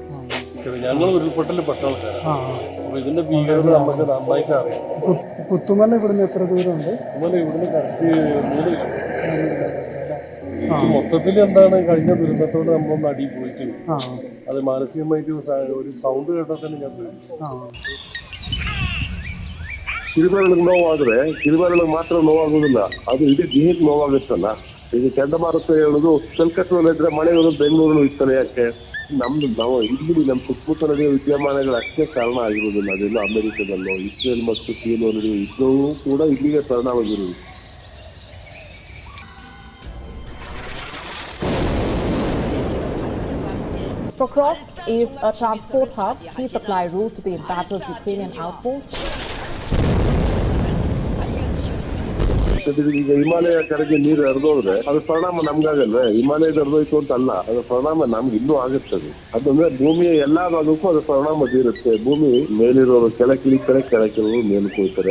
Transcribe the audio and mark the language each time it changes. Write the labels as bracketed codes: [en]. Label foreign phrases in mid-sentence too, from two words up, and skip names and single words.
[ml] ഞങ്ങൾ ഉരുൾപൊട്ടലിൽ പെട്ട ആൾക്കാരാണ്. അപ്പൊ ഇതിന്റെ ഭീകരത നമുക്ക് നന്നായിട്ട് അറിയാം. പുത്തുമല ഇവിടുന്ന് എത്ര ദൂരമുണ്ട്? പുത്തുമല ഇവിടുന്ന് കറക്റ്റ് 3 കിലോമീറ്റർ. മൊത്തത്തിൽ എന്താണ് കഴിഞ്ഞ ദുരന്തത്തോട് നമ്മളൊന്ന് അടി പോയിട്ടുണ്ട്. അത് മാനസികമായിട്ട് ഒരു സൗണ്ട് കേട്ടാൽ തന്നെ ഞാൻ [kn] ಕಿರುಬೆರಳಿಗೆ ನೋವಾದರೆ ಕಿರುಬೆರಳಿಗೆ ಮಾತ್ರ ನೋವಾಗೋದಿಲ್ಲ, ಅದು ಇಡೀ ದೇಹಕ್ಕೆ ನೋವಾಗುತ್ತಲ್ಲ. ಈಗ ಚಂಡಮಾರುತ ಹೇಳೋದು ಕಲ್ಕತ್ತದಲ್ಲಿದ್ರೆ ಮಳೆ ಇರೋದು ಬೆಂಗಳೂರು ಇರ್ತಾರೆ. ಯಾಕೆ ನಾವು ಇಲ್ಲಿ ನಮ್ಮ ಸುತ್ತಮುತ್ತ ನಡೆಯುವ ವಿದ್ಯಮಾನಗಳು ಅಷ್ಟೇ ಕಾರಣ ಆಗಿರೋದಿಲ್ಲ. ಅದೆಲ್ಲ ಅಮೆರಿಕದಲ್ಲೋ ಇಸ್ರೇಲ್ ಮತ್ತು ಚೀನೋ ನಡೆಯುವ ಯುದ್ಧವೂ ಕೂಡ ಇಲ್ಲಿಗೆ ಪರಿಣಾಮ ಬೀರುವುದು. [en] Pokrovsk is a transport hub, key supply route to the embattled Ukrainian outpost. [kn] ಈಗ ಹಿಮಾಲಯ ಕಡೆಗೆ ನೀರು ಹರಿದೋದ್ರೆ ಅದ್ರ ಪರಿಣಾಮ ನಮ್ಗಾಗಲ್ವೇ? ಹಿಮಾಲಯದ ಹರಿದೋಯ್ತು ಅಂತ ಅಲ್ಲ, ಅದ್ರ ಪರಿಣಾಮ ನಮ್ಗೆ ಇನ್ನೂ ಆಗುತ್ತದೆ. ಅದಂದ್ರೆ ಭೂಮಿಯ ಎಲ್ಲಾ ಭಾಗಕ್ಕೂ ಅದ್ರ ಪರಿಣಾಮ ಬೀರುತ್ತೆ. ಭೂಮಿ ಮೇಲಿರೋರು ಕೆಳಕಿಳಿತಾರೆ, ಕೆಳಕಿರೋರು ಮೇಲಕ್ಕೆ ಹೋಗ್ತಾರೆ.